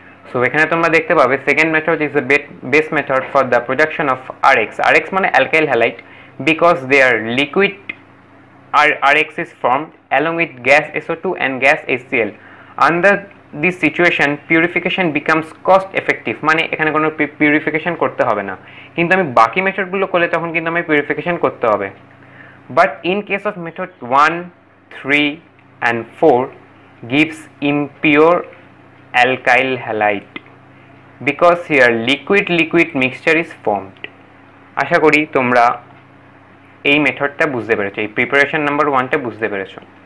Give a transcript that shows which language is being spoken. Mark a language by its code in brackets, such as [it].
[bn] So এখানে তোমরা দেখতে পাবে [en] Second method is the best method for the production of RX মানে alkyl halide, because they are liquid RX is formed along with gas SO2 and gas HCl. Under this situation purification becomes cost effective, [bn] মানে এখানে কোনো purification করতে হবে না, কিন্তু আমি বাকি মেথডগুলো করলে তখন কিন্তু আমি পিউরিফিকেশন করতে হবে। [en] But in case of method 1, 3 and 4 gives impure alkyl halide because here liquid mixture is formed. [bn] আশা করি তোমরা এই মেথডটা বুঝতে পেরেছো, এই প্রিপারেশন নাম্বার 1টা বুঝতে পেরেছো।